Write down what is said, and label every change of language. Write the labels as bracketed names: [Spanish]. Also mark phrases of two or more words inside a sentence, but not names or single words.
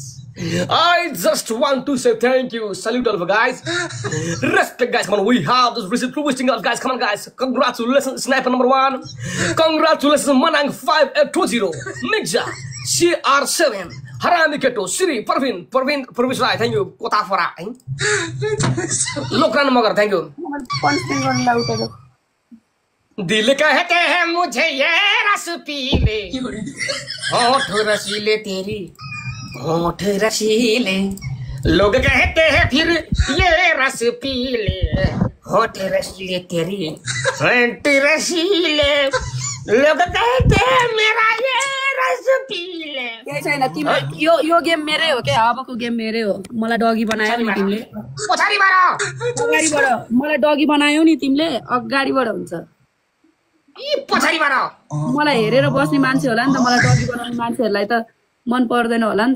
[English] I just want to say thank you, salute all of you guys, respect guys, come on, we have this recent boosting up guys, come on guys, congratulations Sniper number 1, congratulations Manang 5820, Mixja, CR7, Harami Keto, Siri, Parvin Rai, thank you, Kota Fara, Lokran Magar, thank you. [Hindi] दिल कहते हैं मुझे ये रस पी ले, होठ रसीले तेरी होठ रसीले, लोग कहते हैं फिर ये रस पी ले, होठ रसीले तेरी होठ रसीले, लोग कहते हैं मेरा ये रस पी ले। [Nepali] केही छैन, तिम्रो यो गेम मेरै हो क्या? अबको गेम मेरै हो। मलाई डगी बनायो नि तिमीले, अगाडिबाट मलाई डगी बनायो नि तिमीले, अगाडिबाट हुन्छ। मलाई हेरेर बस्ने मान्छे होला नि त, मलाई डगी बनाउने मान्छेहरूलाई त मन पर्दैन होला नि त।